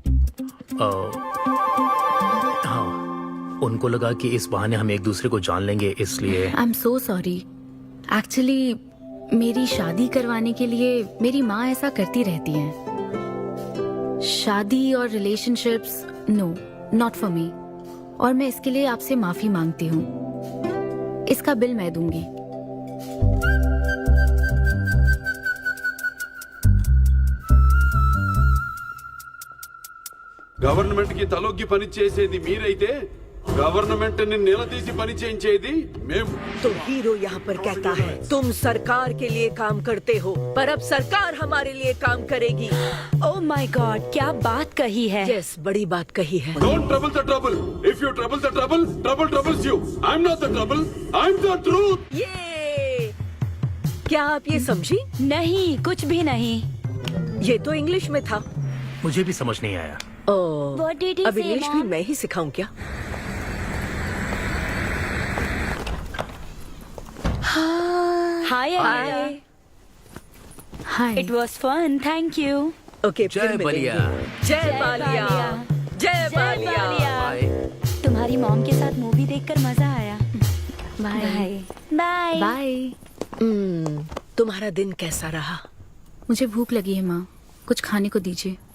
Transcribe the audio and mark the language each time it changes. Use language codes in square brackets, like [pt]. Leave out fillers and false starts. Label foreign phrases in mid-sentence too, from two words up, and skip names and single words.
[hi] हाँ, उनको लगा कि इस बहाने हम एक दूसरे को जान लेंगे, इसलिए। [en] I am so sorry. [hi] एक्चुअली मेरी शादी करवाने के लिए मेरी माँ ऐसा करती रहती है। शादी और रिलेशनशिप्स, [en] no, not for me. [hi] और मैं इसके लिए आपसे माफी मांगती हूँ। इसका बिल मैं दूंगी। [te] గవర్నమెంట్ కి తలొగ్గి పని చేసేది మీరైతే గవర్నమెంట్ ని నిలదీసి పని చేయించేది మేము। [hi] तो हीरो यहाँ पर कहता है तुम सरकार के लिए काम करते हो, पर अब सरकार हमारे लिए काम करेगी। [en] oh my god, [hi] क्या बात कही है। यस, बड़ी बात कही है। [en] Don't trouble the trouble. If you trouble the trouble, trouble troubles you. I'm not the trouble. I'm the truth. [hi] ये क्या आप ये समझी? नहीं, कुछ भी नहीं। ये तो इंग्लिश में था। मुझे भी समझ नहीं आया। [en] What did he [hi] अब [en] say, [hi] इंग्लिश भी [en] Mom? [hi] मैं ही सिखाऊं क्या? हाय हाय। हाय। [en] It was fun, thank you. [hi] ओके, जय बलिया। जय बालिया। जय बालिया। तुम्हारी मॉम के साथ मूवी देखकर मजा आया। बाय बाय। बाय। तुम्हारा दिन कैसा रहा? मुझे भूख लगी है माँ, कुछ खाने को दीजिए।